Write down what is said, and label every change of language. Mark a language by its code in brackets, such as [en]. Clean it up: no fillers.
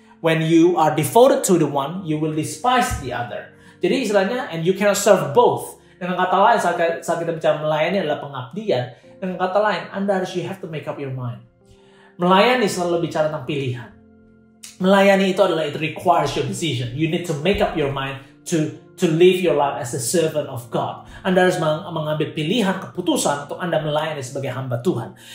[en] When you are devoted to the one, you will despise the other. [id] Jadi istilahnya, [en] and you cannot serve both. [id] Dengan kata lain, saat kita bicara melayani adalah pengabdian. Dengan kata lain, [en] you have to make up your mind. [id] Melayani selalu bicara tentang pilihan. Melayani itu adalah, [en] it requires your decision. You need to make up your mind to live your life as a servant of God. [id] Anda harus mengambil pilihan, keputusan untuk Anda melayani sebagai hamba Tuhan.